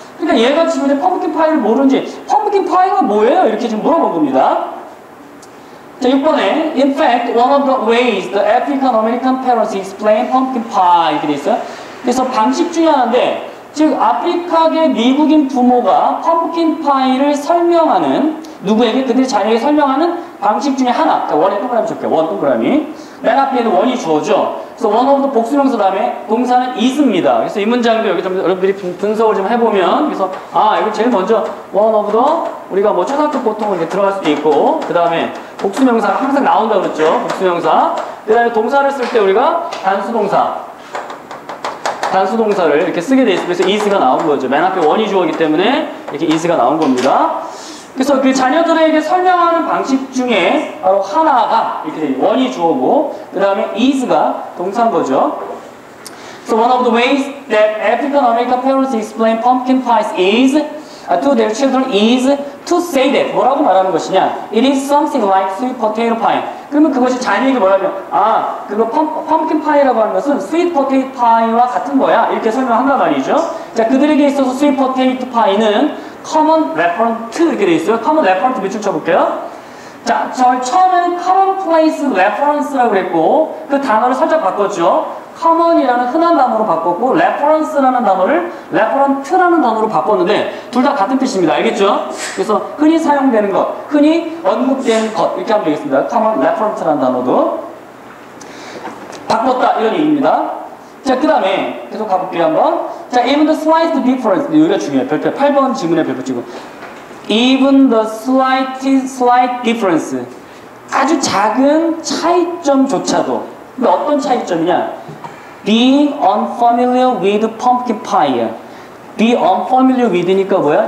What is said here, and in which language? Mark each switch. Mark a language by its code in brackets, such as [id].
[ko] 그러니까 얘가 지금 이제 펌프킨 파이를 모르는지 펌프킨 파이가 뭐예요? 이렇게 지금 물어본 겁니다. [en] 자, 6번에 In fact, one of the ways the African American parents explain pumpkin pie [ko] 이렇게 돼 있어요. 그래서 방식 중에 하나인데 즉 아프리카계 미국인 부모가 펌프킨 파이를 설명하는 누구에게? 그들의 자녀에게 설명하는 방식 중에 하나. 자, 원에 동그라미 줄게요. 원 동그라미. 맨 앞에는 원이 주어져. 그래서 one of the 복수명사 다음에 동사는 is입니다. 그래서 이 문장도 여기 좀 여러분들이 분석을 좀 해보면 그래서 이거 제일 먼저 one of the 우리가 뭐 초등학교 보통 이렇게 들어갈 수도 있고 그 다음에 복수명사가 항상 나온다 그랬죠. 복수명사. 그 다음에 동사를 쓸 때 우리가 단수동사를 이렇게 쓰게 돼 있어요. 그래서 is가 나온 거죠. 맨 앞에 원이 주어기 때문에 이렇게 is가 나온 겁니다. 그래서 그 자녀들에게 설명하는 방식 중에 바로 하나가 이렇게 돼요. 원이 주어고 그 다음에 is가 동사인 거죠. [en] So one of the ways that African American parents explain pumpkin pies to their children is to say that [ko] 뭐라고 말하는 것이냐? [en] It is something like sweet potato pie. [ko] 그러면 그것이 자녀에게 뭐라면 그거 펌킨 파이라고 하는 것은 [en] sweet potato pie [ko] 와 같은 거야. 이렇게 설명한단 말이죠. 자, 그들에게 있어서 sweet potato pie는 [en] common reference [ko] 이렇게 돼 있어요. common reference 밑줄 쳐볼게요. 자, 저 처음에는 commonplace reference라고 그랬고 그 단어를 살짝 바꿨죠. common이라는 흔한 단어로 바꿨고 reference라는 단어를 reference라는 단어로 바꿨는데 둘 다 같은 뜻입니다. 알겠죠? 그래서 흔히 사용되는 것, 흔히 언급되는 것 이렇게 하면 되겠습니다. common reference라는 단어도 바꿨다 이런 얘기입니다. 자, 그 다음에 계속 가볼게요 한번. [en] 자, even the slight difference [ko] 여기가 중요해요. 별표 8번 지문에 별표 찍고 [en] even the slight difference [ko] 아주 작은 차이점조차도 근데 어떤 차이점이냐 [en] being unfamiliar with pumpkin pie [ko] be unfamiliar with니까 뭐야?